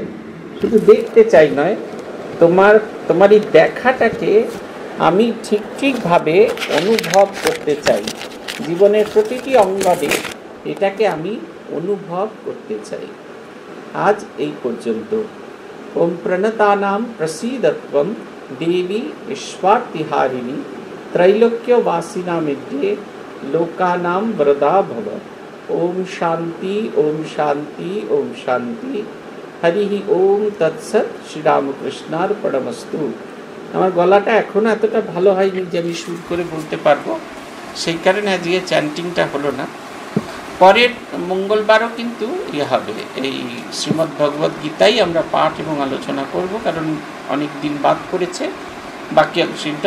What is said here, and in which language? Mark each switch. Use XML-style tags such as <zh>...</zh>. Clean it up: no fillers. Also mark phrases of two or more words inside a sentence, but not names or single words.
<bn>শুধু দেখতে চাই নয়, তোমার এই দেখাটাকে আমি ঠিকভাবে অনুভব করতে চাই। জীবনের প্রতিটি অঙ্গনে এটাকে আমি অনুভব করতে চাই। আজ এই পর্যন্ত।</bn> <sa>ওম প্রণতানাম প্রসীদত্বম দেবী বিশ্বার্তিহারিণী त्रैलोक्यवासिनामिद्ये लोकानां वरदा भव। ओम शांति ओम शांति ओम शांति। हरि ओम तत्सत। श्रीरामकृष्णार्पणमस्तु।</sa> <bn>আমার গলাটা এখনো এতটা ভালো হয়নি যে আমি সুর করে বলতে পারবো, সেই কারণে আজকে চ্যান্টিংটা হলো না। পরের মঙ্গলবারও কিন্তু হবে, এই শ্রীমদ্ ভগবদ গীতাই আমরা পাঠ এবং আলোচনা করব, কারণ অনেক দিন বাদ পড়েছে বাকি অংশটা।</bn>